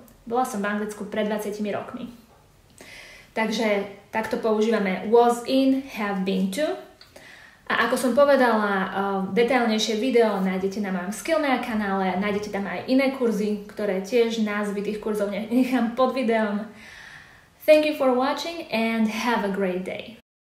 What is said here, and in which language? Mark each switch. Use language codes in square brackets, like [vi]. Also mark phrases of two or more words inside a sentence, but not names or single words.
[sk] Bola som v Anglicku pred 20 rokmi. Takže takto používame was in, have been to. A ako som povedala, detailnejšie video nájdete na mojom Skillmea kanále, nájdete tam aj iné kurzy, ktoré tiež názvy tých kurzov nechám pod videom. [en] Thank you for watching and have a great day.